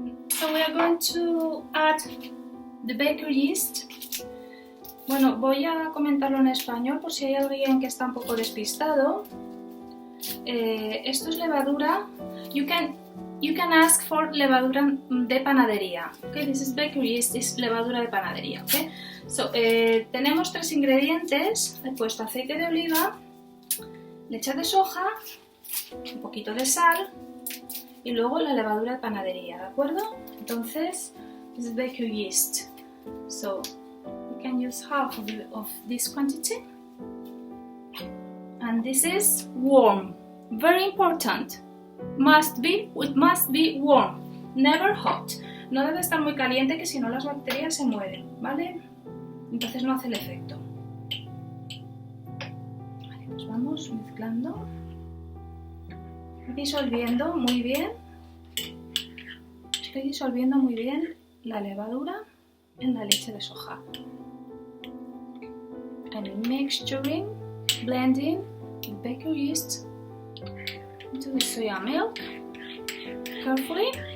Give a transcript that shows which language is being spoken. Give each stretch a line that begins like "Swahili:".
English: So we are going to add the bakery yeast.
Spanish: Bueno, voy a comentarlo en español por si hay alguien que está un poco despistado. Esto es levadura.
English: You can ask for
Spanish: levadura de panadería.
English: Okay, this is bakery yeast,
Spanish: es levadura de panadería.
English: Okay, so
Spanish: tenemos tres ingredientes.
English: He puesto aceite de oliva, leche de soja, un poquito de sal y luego la levadura de panadería, ¿de acuerdo? Entonces, this is bakery yeast. So we can use half of this quantity. And this is warm. Very important. It must be warm, never hot.
Spanish: No debe estar muy caliente, que si no las bacterias se mueren, ¿vale? Entonces no hace el efecto. Vale, pues vamos mezclando, disolviendo muy bien. Estoy disolviendo muy bien la levadura en la leche de soja.
English: And mixturing, blending the bakery yeast into the soya milk carefully.